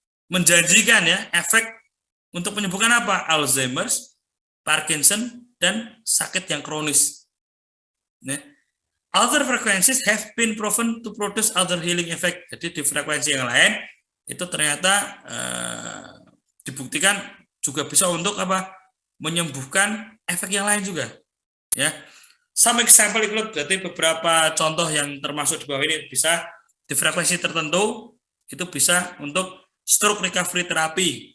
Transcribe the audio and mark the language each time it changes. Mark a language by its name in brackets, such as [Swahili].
[Indonesian] Menjanjikan ya efek untuk menyembuhkan apa? Alzheimer's, Parkinson, dan sakit yang kronis. [English] Other frequencies have been proven to produce other healing effect. [Indonesian] Jadi di frekuensi yang lain itu ternyata dibuktikan juga bisa untuk apa? Menyembuhkan efek yang lain juga. Ya, [English] some example include, [Indonesian] berarti beberapa contoh yang termasuk di bawah ini bisa di frekuensi tertentu itu bisa untuk stroke recovery therapy.